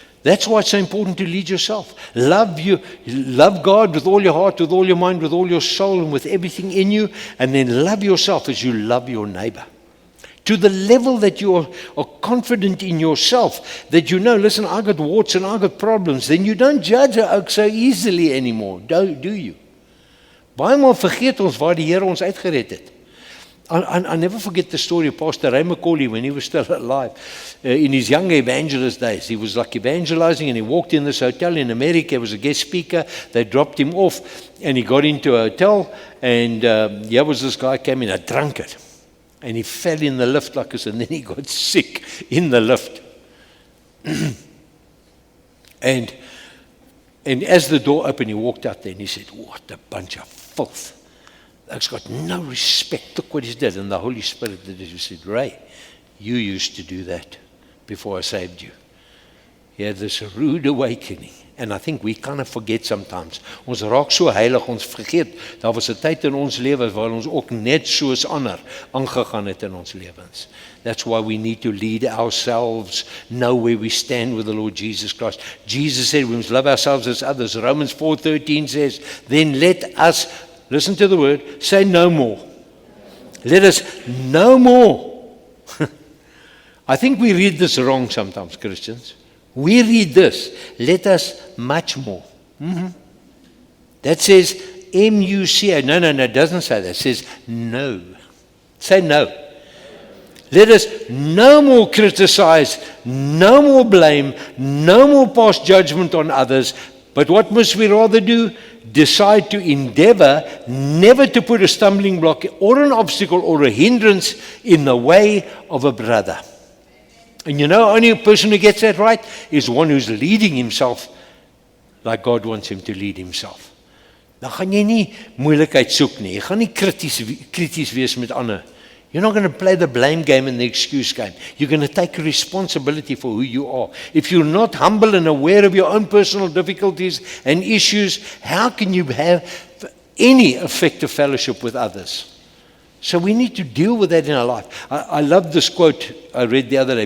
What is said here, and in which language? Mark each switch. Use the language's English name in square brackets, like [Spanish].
[English] That's why it's so important to lead yourself. Love God with all your heart, with all your mind, with all your soul, and with everything in you. And then love yourself as you love your neighbor. To the level that you are confident in yourself, that you know, listen, I got warts and I got problems. Then you don't judge her ook so easily anymore, do you? [Afrikaans] Baie maal vergeet ons waar die Here ons uitgered het. [English] I never forget the story of Pastor Ray McCauley when he was still alive. In his young evangelist days, he was like evangelizing and he walked in this hotel in America. He was a guest speaker. They dropped him off and he got into a hotel and here was this guy came in, a drunkard. And he fell in the lift like this and then he got sick in the lift. And as the door opened, he walked out there and he said, what a bunch of filth. It's got no respect. Look what he did. And the Holy Spirit did it. He said, Ray, you used to do that before I saved you. He had this rude awakening. And I think we kind of forget sometimes. [Afrikaans] Ons raak so heilig, ons vergeet. Daar was 'n tyd in ons lewe waar ons ook net soos ander aangegaan het in ons lewens. [English] That's why we need to lead ourselves, know where we stand with the Lord Jesus Christ. Jesus said we must love ourselves as others. Romans 4:13 says, then let us, listen to the word, say no more. Let us no more. I think we read this wrong sometimes, Christians. We read this, let us much more. That says M-U-C-A. No, it doesn't say that. It says no. Say no. Let us no more criticize, no more blame, no more pass judgment on others. But what must we rather do? Decide to endeavor never to put a stumbling block or an obstacle or a hindrance in the way of a brother. And you know, only a person who gets that right is one who's leading himself like God wants him to lead himself. [Afrikaans] Dan gaan jy nie moeilikheid soek nie. Jy gaan nie krities wees met ander. [English] You're not going to play the blame game and the excuse game. You're going to take responsibility for who you are. If you're not humble and aware of your own personal difficulties and issues, how can you have any effective fellowship with others? So we need to deal with that in our life. I love this quote I read the other day.